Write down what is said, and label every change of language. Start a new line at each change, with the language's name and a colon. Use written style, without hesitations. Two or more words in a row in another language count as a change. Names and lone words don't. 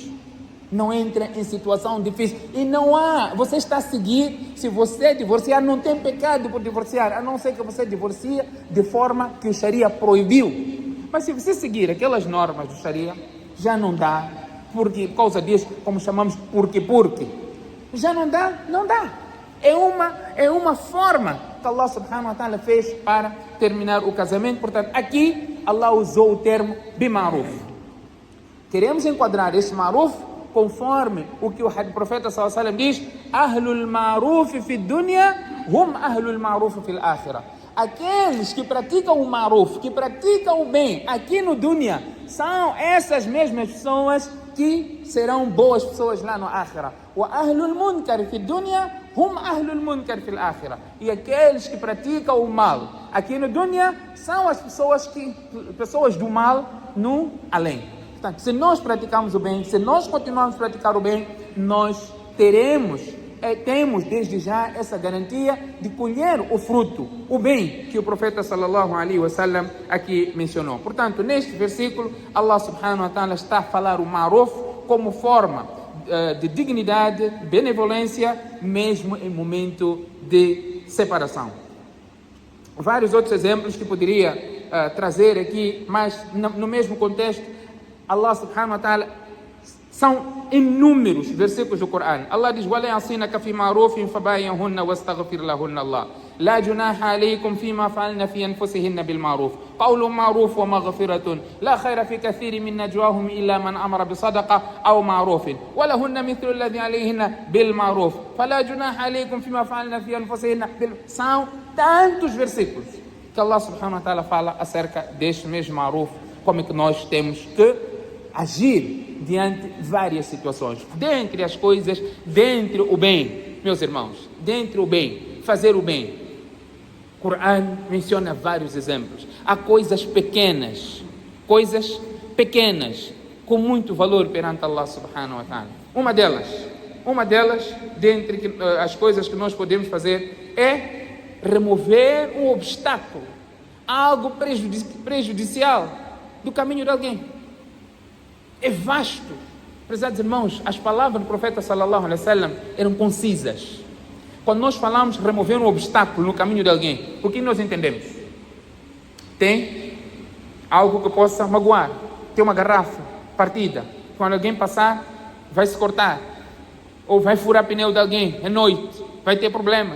Portuguese: Não entra em situação difícil. E não há, você está a seguir, se você divorciar, não tem pecado por divorciar, a não ser que você divorcie de forma que o Sharia proibiu. Mas se você seguir aquelas normas do Sharia, já não dá, porque, por causa disso, como chamamos porque. Já não dá. É uma forma que
Arabic: الله سبحانه وتعالى
Portuguese: fez para terminar o casamento. Portanto, aqui Allah usou o termo bima'ruf. Queremos enquadrar este ma'ruf conforme o que o profeta
Arabic: صلى الله عليه وسلم
Portuguese: diz:
Arabic: أهل المعروف في الدنيا هم أهل المعروف في الآخرة.
Portuguese: Aqueles que praticam o ma'ruf, que praticam o bem aqui no dunya, são essas mesmas pessoas que serão boas pessoas lá no akhirah.
Arabic: وأهل المنكر في الدنيا هم أهل المنكر في الآخرة.
Portuguese: E aqueles que praticam o mal aqui no dunya são as pessoas do mal no além. Portanto, se nós praticamos o bem, se nós continuarmos a praticar o bem, nós teremos temos desde já essa garantia de colher o fruto, o bem que o profeta
Arabic: صلى الله عليه وسلم
Portuguese: aqui mencionou. Portanto, neste versículo,
Arabic: الله سبحانه وتعالى
Portuguese: está a falar o ma'ruf como forma de dignidade, benevolência, mesmo em momento de separação. Vários outros exemplos que poderia trazer aqui, mas no mesmo contexto,
Arabic: الله سبحانه وتعالى,
Portuguese: são inúmeros versículos do Corão. Allah diz:
Arabic: وَلَا يَعْصِينَكَ فِي مَعْرُوفٍ فَبَايِعْهُنَّ وَاسْتَغْفِرْ لَهُنَّ اللَّهُ لَا جُنَاحَ عَلَيْكُمْ فِيمَا فَعَلْنَ فِي أَنفُسِهِنَّ بِالْمَعْرُوفِ قَوْلٌ مَعْرُوفٌ وَمَغْفِرَةٌ لَا خَيْرَ فِي كَثِيرٍ مِنْ نَجْوَاهُمْ إِلَّا مَنْ أَمَرَ بِصَدَقَةٍ أَوْ مَعْرُوفٍ وَلَهُنَّ مِثْلُ الَّذِي عَلَيْهِنَّ بِالْمَعْرُوفِ فَلَا جُنَاحَ عَلَيْكُمْ فِيمَا فَعَلْنَ فِي أَنفُسِهِنَّ.
Portuguese: São tantos versículos que
Arabic: الله سبحانه وتعالى
Portuguese: fala acerca deste mesmo ma'ruf, como é que nós temos que agir diante de várias situações. Dentre as coisas, dentre o bem, meus irmãos, dentre o bem, fazer o bem. O Corão menciona vários exemplos. Há coisas pequenas com muito valor perante
Arabic: الله سبحانه وتعالى.
Portuguese: Uma delas, dentre as coisas que nós podemos fazer, é remover um obstáculo, algo prejudicial do caminho de alguém. É vasto. Prezados irmãos, as palavras do profeta
Arabic: صلى الله عليه وسلم
Portuguese: eram concisas. Quando nós falamos remover um obstáculo no caminho de alguém, o que nós entendemos? Tem algo que possa magoar, tem uma garrafa partida, quando alguém passar vai se cortar, ou vai furar pneu de alguém, é noite, vai ter problemas.